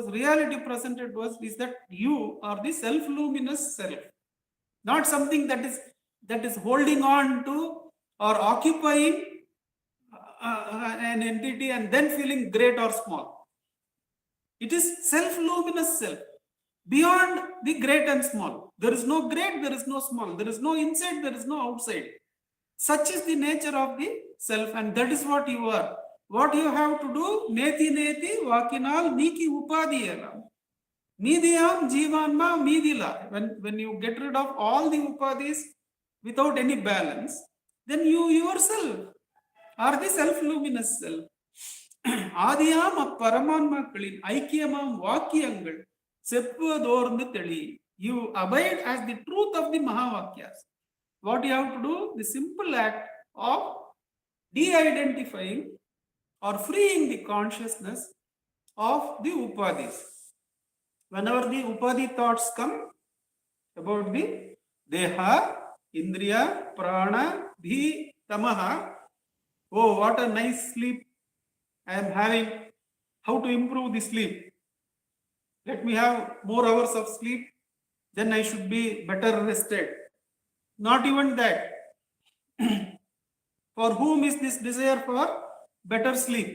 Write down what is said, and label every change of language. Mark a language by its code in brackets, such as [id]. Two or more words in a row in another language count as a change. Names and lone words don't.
[en] Reality presented to us is that you are the self-luminous self, not something that is holding on to or occupying an entity and then feeling great or small. It is self-luminous self, beyond the great and small. There is no great, there is no small. There is no inside, there is no outside. Such is the nature of the self, and that is what you are. what you have to do? Neti neti vakinal niki upadiyana. Nidiyam jivanma midila. When you get rid of all the upadis without any balance, then you yourself are the self-luminous self. [ta] ஆதியாம் அப்பரமான்மாக்களின் ஐக்கியமாம் வாக்கியங்கள் செப்புவதோர்ந்து தெளி. [en] You abide as the truth of the Mahavakyas. What you have to do? The simple act of de-identifying or freeing the consciousness of the upadis. Whenever the upadi thoughts come about the [sa] देह, इन्द्रिय, प्राण, धी, तमः, [en] oh, what a nice sleep I am having, how to improve the sleep? Let me have more hours of sleep, then I should be better rested. Not even that. For whom is this desire for better sleep?